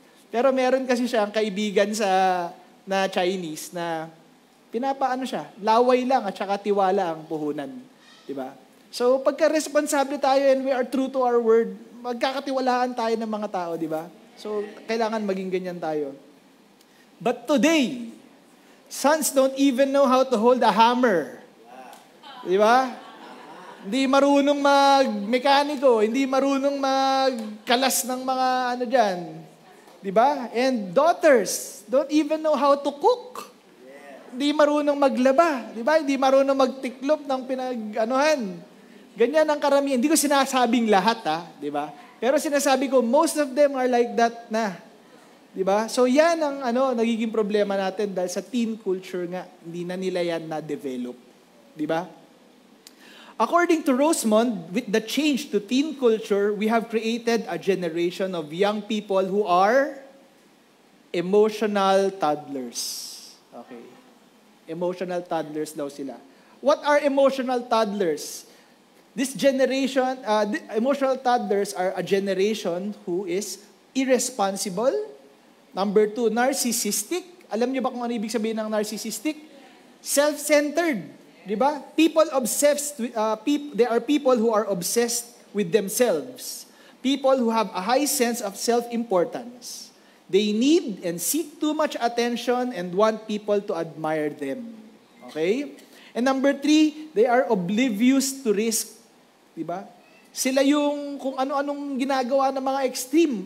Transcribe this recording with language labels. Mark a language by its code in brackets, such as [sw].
[tl] Pero meron kasi siyang kaibigan na Chinese na pinapaano siya, laway lang at saka tiwala ang puhunan. Diba? So, pagka responsable tayo and [en] we are true to our word, [tl] magkakatiwalaan tayo ng mga tao, di ba? So, kailangan maging ganyan tayo. [en] But today, sons don't even know how to hold a hammer. [tl] Di ba? Hindi marunong mag-mekaniko, hindi marunong magkalas ng mga dyan. Di ba? [en] And daughters don't even know how to cook. [tl] Hindi marunong maglaba. Di ba? Hindi marunong magtiklop ng pinag-anuhan. Ganyan ang karamihan. Hindi ko sinasabing lahat, di ba? Pero sinasabi ko, [en] most of them are like that [tl] na. Di ba? So yan ang nagiging problema natin dahil sa teen culture nga, hindi na nila yan na-develop. Di ba? [en] According to Rosemond, with the change to teen culture, we have created a generation of young people who are emotional toddlers. Okay. Emotional toddlers [tl] daw sila. [en] What are emotional toddlers? This generation, emotional toddlers are a generation who is irresponsible. Number 2, narcissistic. [tl] Alam niyo ba kung ano ibig sabihin ng narcissistic? [en] Self-centered. Diba? People obsessed, they are people who are obsessed with themselves. People who have a high sense of self-importance. They need and seek too much attention and want people to admire them. Okay? And number 3, they are oblivious to risk. [tl] Diba? Sila yung kung ano-anong ginagawa ng mga extreme.